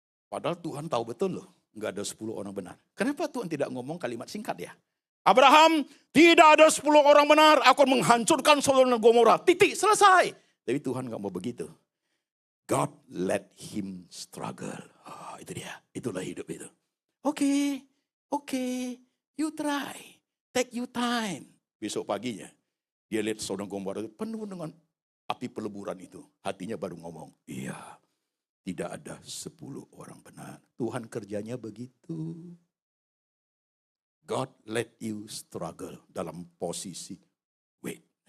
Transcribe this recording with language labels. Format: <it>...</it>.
<id>Padahal Tuhan tahu betul loh, nggak ada 10 orang benar. Kenapa Tuhan tidak ngomong kalimat singkat ya? Abraham, tidak ada 10 orang benar, aku akan menghancurkan Sodom dan Gomora. Titik, selesai. Tapi Tuhan nggak mau begitu.</id> <en>God let him struggle.</en> <id>Oh, itu dia, itulah hidup itu.</id> <en>Oke, you try, take you time.</en> <id>Besok paginya, dia lihat Sodom Gomora itu penuh dengan api peleburan itu. Hatinya baru ngomong, iya, tidak ada 10 orang benar. Tuhan kerjanya begitu.</id> <en>God let you struggle</en> <id>dalam posisi</id> <en>wait.</en>